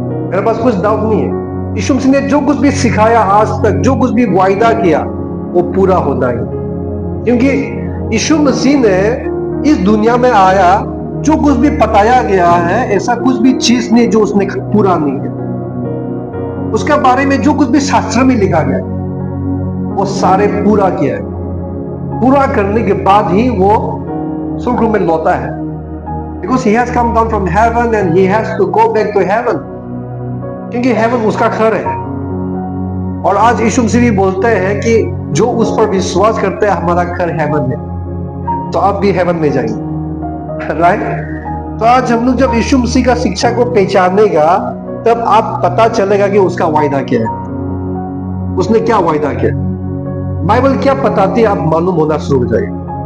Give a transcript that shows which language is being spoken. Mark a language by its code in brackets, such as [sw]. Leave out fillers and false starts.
[hi] मेरे पास कुछ डाउट नहीं है। यीशु मसीह ने जो कुछ भी सिखाया आज तक, जो कुछ भी वायदा किया, वो पूरा होना ही, क्योंकि यीशु मसीह ने इस दुनिया में आया, जो कुछ भी बताया गया है, ऐसा कुछ भी चीज नहीं जो उसने पूरा नहीं है। उसके बारे में जो कुछ भी शास्त्र में लिखा गया वो सारे पूरा किया है। पूरा करने के बाद ही वो स्वर्ग में लौटा है। [en] Because he has come down from heaven and he has to go back to heaven. [hi] क्योंकि heaven उसका घर है। और आज यीशु मसीह भी बोलते हैं कि जो उस पर विश्वास करते हैं हमारा घर हेवन में, तो आप भी हेवन में जाएंगे, राइट? तो आज हम लोग जब यीशु मसीह का शिक्षा को पहचानेगा तब आप पता चलेगा कि उसका वायदा क्या है, उसने क्या वायदा किया, बाइबल क्या बताती है, आप मालूम होना शुरू हो जाएगा।